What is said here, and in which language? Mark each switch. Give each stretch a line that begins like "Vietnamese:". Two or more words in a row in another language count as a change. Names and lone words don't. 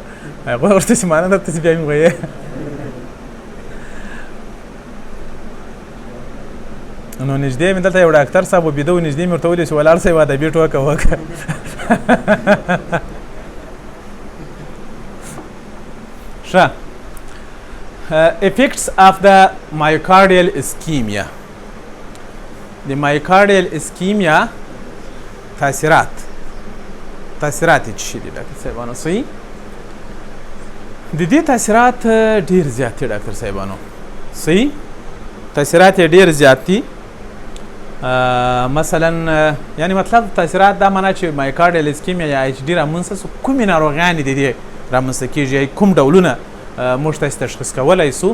Pashto: هغه ورته چې مانه درته چې بیا مې ویې نو نږدې مې دلته یو ډاکټر صاحب و بیده و، نږدې مې ورته ویلي چې ولاړ سه یو ادبي ټوکه وکړه ښه.
English: effects of the myocardial ischemia.
Pashto: د
English: myocardial ischemia
Pashto: تاثیرات یې څه شي دي ډاکټر صاحبانو؟ صحیح، د دې تاثیرات ډېر زیات دي ډاکټر صاحبانو. صحیح، تاثیرات یې ډېر زیات دي. مثلا یعنی مطلب تاثیرات دا معنا چې
English: myocardial ischemia
Pashto: یا ایچ ډي رامنځته سو کومې ناروغیانې د دې رامنځته کېږي، کوم ډولونه موږ تاسې تشخیص کولی سو.